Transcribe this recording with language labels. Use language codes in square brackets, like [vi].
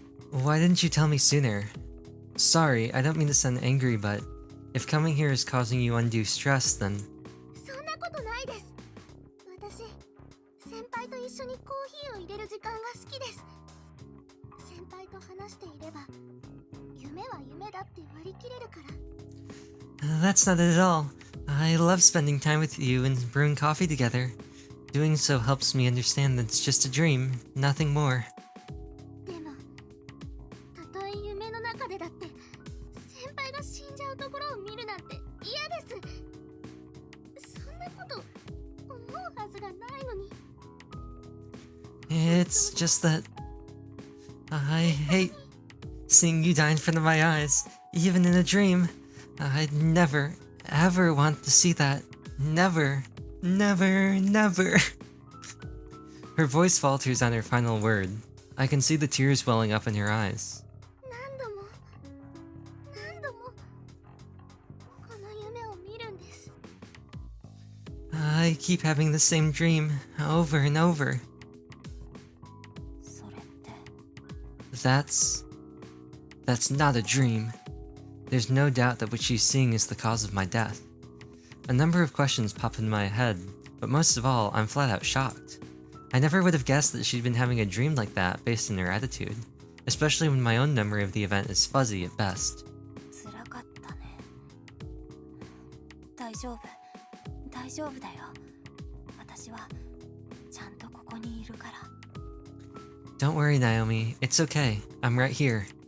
[en] Why didn't you tell me sooner? Sorry, I don't mean to sound angry, but if coming here is causing you undue stress, then... [ja] そんなことないです。私先輩と一緒にコーヒーを入れる時間が好きです。先輩と話していれば夢は夢だって割り切れるから。 [en] That's not it at all. I love spending time with you and brewing coffee together. Doing so helps me understand that it's just a dream, nothing more. [ja] でもたとえ夢の中でだって先輩が死んじゃうところを見るなんて嫌です。そんなこと思うはずがないのに。 [en] It's just that... I hate seeing you die in front of my eyes, even in a dream. I'd never, ever want to see that. Never, never, never. Her voice falters on her final word. I can see the tears welling up in her eyes. [ja] 何度も何度もこの夢を見るんです。 [en] I keep having the same dream, over and over. [ja] それって [en] That's not a dream. There's no doubt that what she's seeing is the cause of my death. A number of questions pop in my head, but most of all, I'm flat out shocked. I never would have guessed that she'd been having a dream like that based on her attitude, especially when my own memory of the event is fuzzy at best. [ja] 辛かったね。大丈夫、大丈夫だよ。私はちゃんとここにいるから。 [en] Don't worry, Naomi. It's okay. I'm right here.